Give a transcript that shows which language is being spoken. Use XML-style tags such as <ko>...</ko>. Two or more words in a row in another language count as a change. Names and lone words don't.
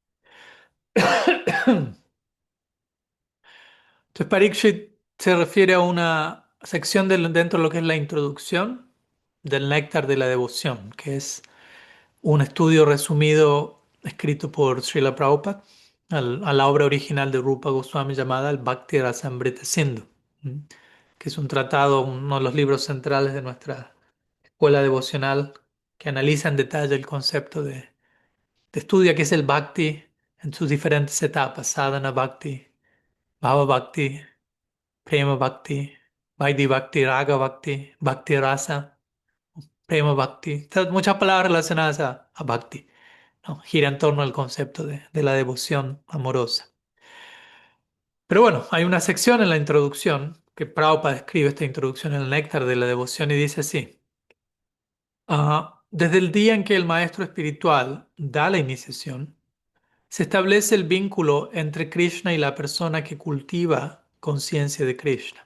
<es>Entonces, Parikshit se refiere a una sección dentro de lo que es la introducción del néctar de la devoción, que es un estudio resumido escrito por Srila Prabhupada a la obra original de Rupa Goswami llamada el Bhakti Rasamrita Sindhu, ¿m? Que es un tratado, uno de los libros centrales de nuestra escuela devocional que analiza en detalle el concepto de estudia que es el Bhakti en sus diferentes etapas:</es> <sa>Sadhana Bhakti, Bhava Bhakti, Prema Bhakti, Vaidhi Bhakti, Raga Bhakti, Bhakti Rasa, Prema Bhakti.</sa> <es>Muchas palabras relacionadas a Bhakti, ¿no? Gira en torno al concepto de la devoción amorosa. Pero bueno, hay una sección en la introducción que Prabhupada describe esta introducción en el néctar de la devoción y dice así: desde el día en que el maestro espiritual da la iniciación, se establece el vínculo entre Krishna y la persona que cultiva conciencia de Krishna.</es>